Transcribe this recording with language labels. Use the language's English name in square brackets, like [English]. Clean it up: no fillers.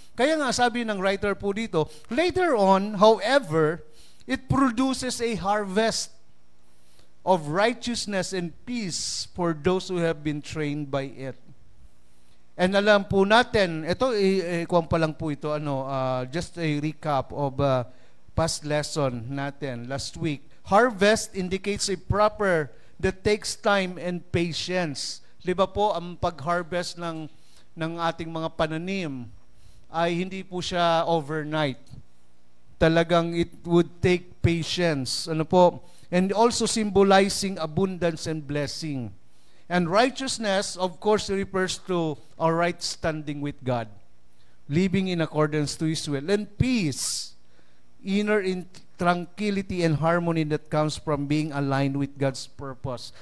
[English] Kaya nga sabi ng writer po dito, later on, however, it produces a harvest of righteousness and peace for those who have been trained by it. [Filipino] And alam po natin, ito, kuwang pa lang po ito, just a recap of past lesson natin last week. [English] Harvest indicates a proper that takes time and patience. [Filipino] Di ba po, ang pag-harvest ng ating mga pananim ay hindi po siya overnight. [English] Talagang it would take patience. Ano po? And also symbolizing abundance and blessing. And righteousness, of course, refers to our right standing with God, living in accordance to His will. And peace, inner tranquility and harmony that comes from being aligned with God's purpose.